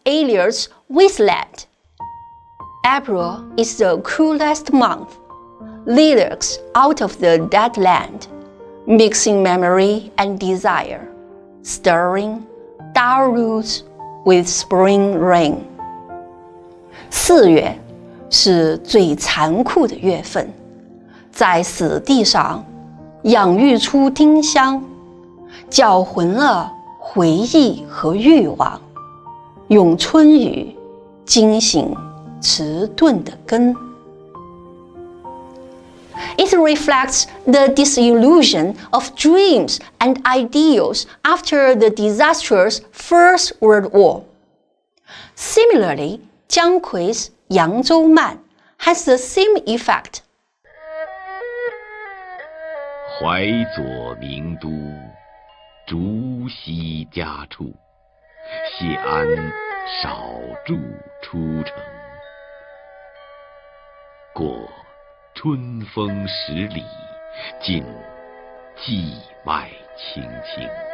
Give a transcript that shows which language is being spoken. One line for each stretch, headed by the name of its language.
English: Eliot's Wasteland, April is the cruelest month. Lyrics out of the dead land, mixing memory and desire, stirring dark roots with spring rain.
Chinese: 4月是最残酷的月份，在死地上养育出丁香，搅浑了回忆和欲望，用春雨惊醒迟钝的根。
English: It reflects the disillusion of dreams and ideals after the disastrous First World War. Similarly, 姜夔扬州慢 has the same effect.
Chinese: 淮左名都，竹溪家处，谢安少驻出城。过春风10里，尽荠麦青青。